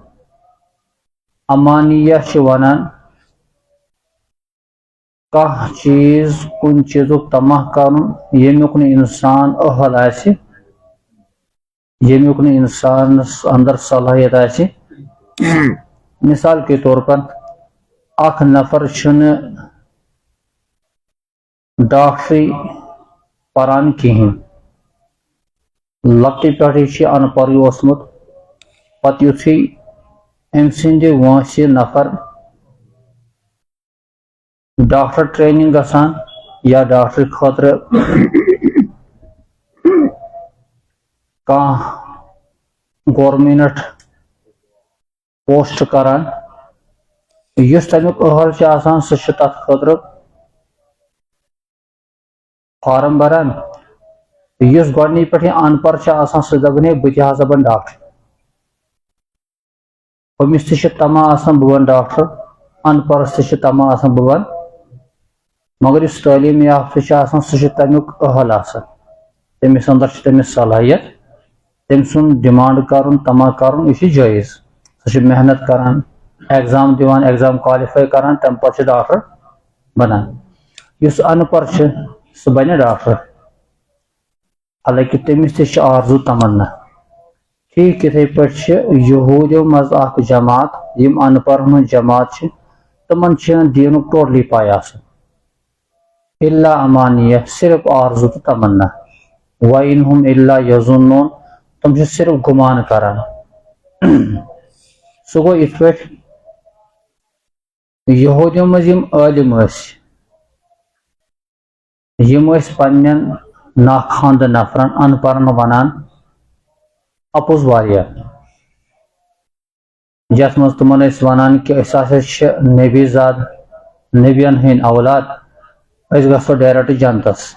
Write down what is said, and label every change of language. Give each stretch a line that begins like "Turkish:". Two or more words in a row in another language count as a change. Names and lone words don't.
Kashmiri: امانیہ چھ ونان کانٛہہ چیز کن چیزک تمہ کرن یمیک نہ انسان اہل آسہ یمیک نہ انسانس اندر صلاحیت آسہ.
Urdu: مثال کے طور پر
Kashmiri: اخ نفر چھن ڈاکٹری پران کہین لکٹی پہ ان پڑھ اوسمت پتہ یتھے ام سند وانسہ نفر
English: doctor training
Kashmiri: گژھان یا ڈاکٹر خاطر کانٛہہ
English: government post
Kashmiri: کران یس تمیک اہل چھ آسان سہ چھ تتھ خاطر فارم بران. یس گۄڈنِچ پٮ۪ٹھٕے ان پڑھ چھ آسان سہ دپان ہے بہٕ تہِ ہسا بن ڈاکٹر. أمِس تہِ چھ تمہ آسان بہٕ بن ڈاکٹر ان پڑھس تہِ چھ تمہ آسان بہٕ بن مگر یس تعلیم یافتہ چھ آسان سہ چھ تمیک اہل آسان تٔمِس اندر چھ تٔمِس صلاحیت تٔمۍ سُنٛد ڈِمانڈ کرُن تمہ کرُن یہِ چھُ جٲیز. سُہ چھُ محنت کران ایگزام دِوان ایگزام کالفائی کران تمہِ پتہٕ چھُ ڈاکٹر بنان. یُس ان پڑھ چھُ سُہ بنہِ ڈاکٹر حالانکہ تٔمِس تہِ چھِ آرزو تمنا. ٹھیٖک یِتھے پٲٹھۍ چھِ یہوٗدیو منٛز اکھ جماعت یِم ان پڑھن ہٕنٛز جماعت چھِ تِمن چھنہٕ دیٖنُک ٹوٹلی پاے آسان الا امانیہ صرف آرزو تہٕ تمنا.
Arabic: وَإِنْهُمْ إِلَّا يَظُنُّونَ
Kashmiri: تم چھِ صرف گمان کران. سُہ گوٚو یِتھ پٲٹھۍ یہوٗدیو منٛز یِم عٲلِم ٲسۍ یم ٲسۍ پننٮ۪ن ناخواندٕ نفرن ان پڑھن ونان اپُز واریاہ یتھ منٛز تمن ٲسۍ ونان کہ أسۍ ہسا چھِ نبی زاد نبین ہٕنٛدۍ اولاد أسۍ گژھو ڈایریکٹ جنتس.